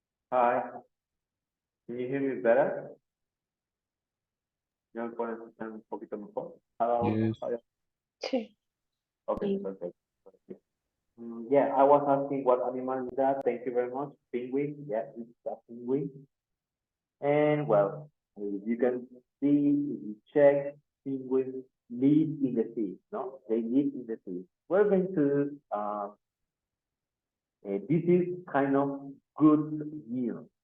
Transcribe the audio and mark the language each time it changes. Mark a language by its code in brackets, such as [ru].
[en] Hi, can you hear me better? [es] ¿Ya me pueden escuchar un poquito mejor? [en] Hello. Yes. [es] Sí. [en] Okay, perfect. Yeah, I was asking what animal is that. Thank you very much. Penguin. Yeah, it's a penguin. And well, you can see, if you check, penguins live in the sea. No, they live in the sea. We're going to, this is kind of good news.